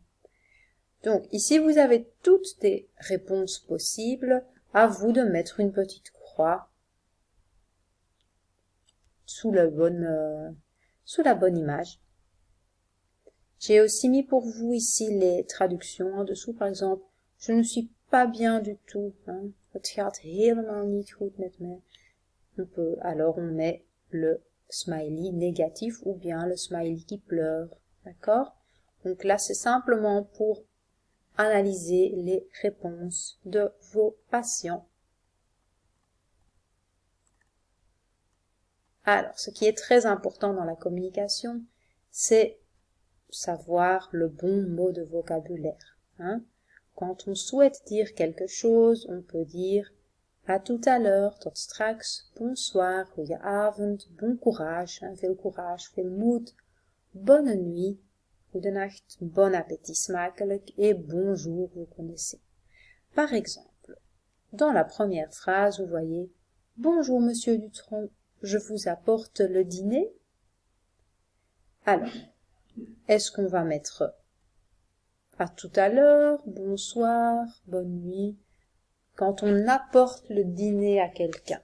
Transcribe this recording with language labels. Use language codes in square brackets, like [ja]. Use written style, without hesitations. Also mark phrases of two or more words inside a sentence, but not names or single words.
[fr] Donc ici vous avez toutes des réponses possibles, à vous de mettre une petite croix sous la bonne image. J'ai aussi mis pour vous ici les traductions en dessous, par exemple, je ne suis pas bien du tout, hein. [nl] Het gaat helemaal niet goed met me. [fr] Alors on met le smiley négatif ou bien le smiley qui pleure, d'accord? Donc là c'est simplement pour analyser les réponses de vos patients. Alors, ce qui est très important dans la communication, c'est savoir le bon mot de vocabulaire. Hein. Quand on souhaite dire quelque chose, on peut dire à tout à l'heure, [nl] tot straks, bonsoir, goedenavond, [fr] bon courage, hein, [nl] veel courage, veel moed, [fr] bonne nuit, goedenacht, bon appétit smakelijk et bonjour, vous connaissez. Par exemple, dans la première phrase, vous voyez « Bonjour monsieur Dutronc, je vous apporte le dîner ?» Alors, est-ce qu'on va mettre « À tout à l'heure »,« Bonsoir »,« Bonne nuit » quand on apporte le dîner à quelqu'un?